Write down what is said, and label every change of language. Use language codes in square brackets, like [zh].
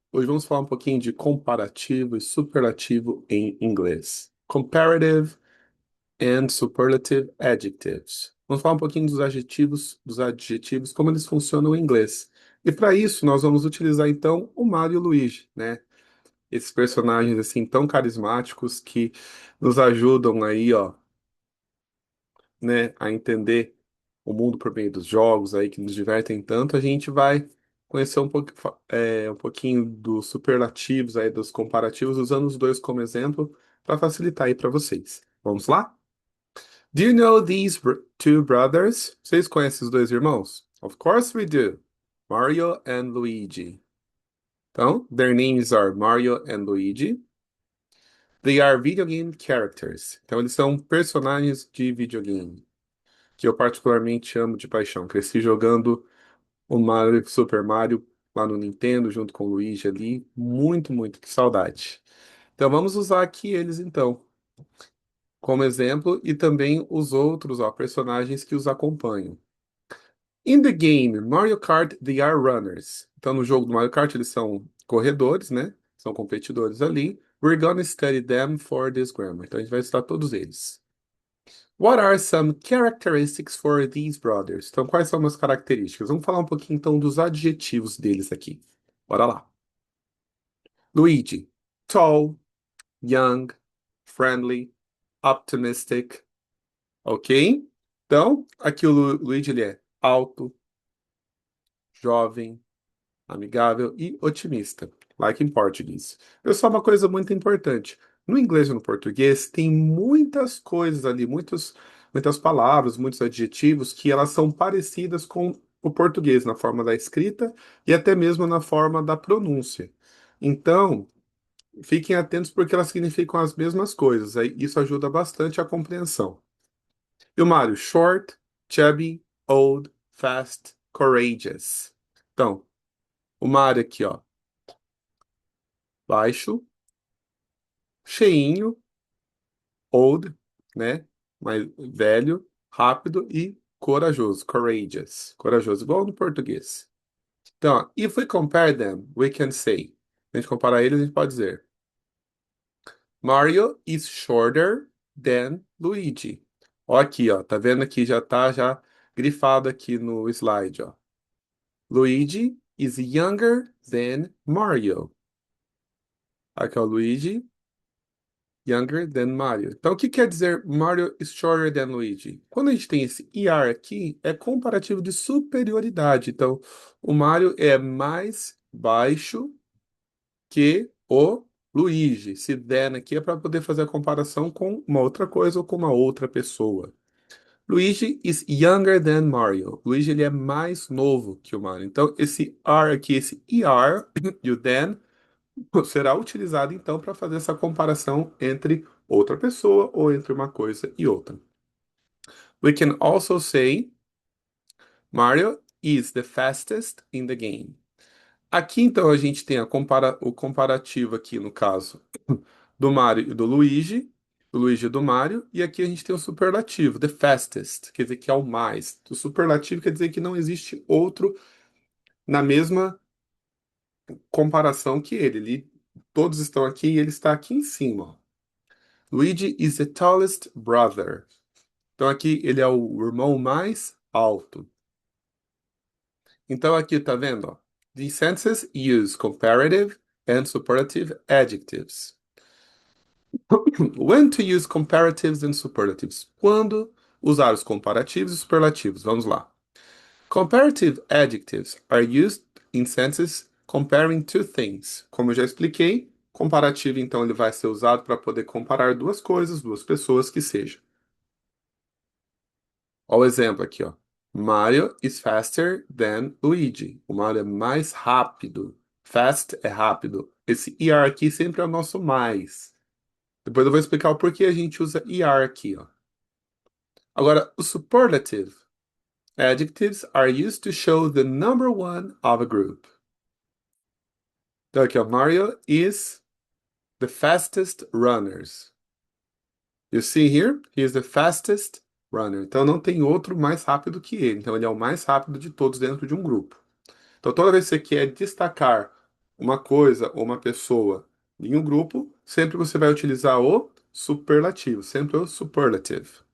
[pt] Hoje vamos falar um pouquinho de comparativo e superlativo em inglês. [en] Comparative and superlative adjectives. [pt] Vamos falar um pouquinho dos adjetivos, como eles funcionam em inglês. E para isso, nós vamos utilizar então o Mário e o Luigi, né? Esses personagens assim tão carismáticos que nos ajudam aí, ó, né, a entender o mundo por meio dos jogos aí que nos divertem tanto, a gente vai conhecer um pouquinho dos superlativos aí, dos comparativos, usando os dois como exemplo para facilitar aí para vocês. Vamos lá? [en] Do you know these two brothers? [pt] Vocês conhecem os dois irmãos? [en] Of course we do. Mario and Luigi. Então, their names are Mario and Luigi. They are video game characters. [pt] Então, eles são personagens de videogame, que eu particularmente amo de paixão. Cresci jogando o Mario, Super Mario lá no Nintendo, junto com o Luigi ali. Muito, muito, que saudade. Então vamos usar aqui eles então, como exemplo, e também os outros, ó, personagens que os acompanham. [en] In the game Mario Kart, they are runners. [pt] Então no jogo do Mario Kart eles são corredores, né? São competidores ali. [en] We're gonna study them for this grammar. [pt] Então a gente vai estudar todos eles. [en] What are some characteristics for these brothers? [pt] Então, quais são as características? Vamos falar um pouquinho então dos adjetivos deles aqui. Bora lá. [en] Luigi, tall, young, friendly, optimistic, ok? [pt] Então, aqui o Luigi ele é alto, jovem, amigável e otimista, [en] like in Portuguese. [pt] Pessoal, uma coisa muito importante. No inglês e no português tem muitas coisas ali, muitas palavras, muitos adjetivos que elas são parecidas com o português na forma da escrita e até mesmo na forma da pronúncia. Então, fiquem atentos porque elas significam as mesmas coisas. Aí isso ajuda bastante a compreensão. E o [en] Mário, short, chubby, old, fast, courageous. [pt] Então, o Mário aqui, ó, baixo, cheinho, old, né? Mais velho, rápido e corajoso, courageous. Corajoso, igual no português. Então, ó, [en] if we compare them, we can say. [pt] Se a gente comparar eles, a gente pode dizer: [en] Mario is shorter than Luigi. [pt] Ó aqui, ó, tá vendo aqui, já tá já grifado aqui no slide, ó. [en] Luigi is younger than Mario. [pt] Aqui, ó, Luigi [en] younger than [pt] Mario. Então, o que quer dizer [en] Mario is shorter than Luigi? [pt] Quando a gente tem esse ER aqui, é comparativo de superioridade. Então, o Mario é mais baixo que o Luigi. Se than aqui é para poder fazer a comparação com uma outra coisa ou com uma outra pessoa. [en] Luigi is younger than Mario. [pt] Luigi ele é mais novo que o Mario. Então, esse R aqui, esse ER e o than será utilizado então para fazer essa comparação entre outra pessoa ou entre uma coisa e outra. [en] We can also say Mario is the fastest in the game. [pt] Aqui então a gente tem o comparativo aqui no caso do Mario e do Luigi e do Mario, e aqui a gente tem o superlativo, [en] the fastest, [pt] quer dizer que é o mais. O superlativo quer dizer que não existe outro na mesma comparação que ele. Todos estão aqui e ele está aqui em cima. [en] Luigi is the tallest brother. [pt] Então aqui ele é o irmão mais alto. Então aqui tá vendo, ó. [en] These sentences use comparative and superlative adjectives. When to use comparatives and superlatives? [pt] Quando usar os comparativos e superlativos? Vamos lá. [en] Comparative adjectives are used in sentences comparing two things. [pt] Como eu já expliquei, comparativo então ele vai ser usado para poder comparar duas coisas, duas pessoas que seja. Olha o exemplo aqui, ó. [en] Mario is faster than Luigi. [pt] O Mario é mais rápido. Fast é rápido. Esse ER aqui sempre é o nosso mais. Depois eu vou explicar o porquê a gente usa ER aqui, ó. Agora, o [en] superlative adjectives are used to show the number one of a group. [pt] Então aqui, ó. [en] Mario is the fastest runners. You see here? He is the fastest runner. [pt] Então não tem outro mais rápido que ele. Então ele é o mais rápido de todos dentro de um grupo. Então, toda vez que você quer destacar uma coisa ou uma pessoa em um grupo, sempre você vai utilizar o superlativo, sempre o superlative.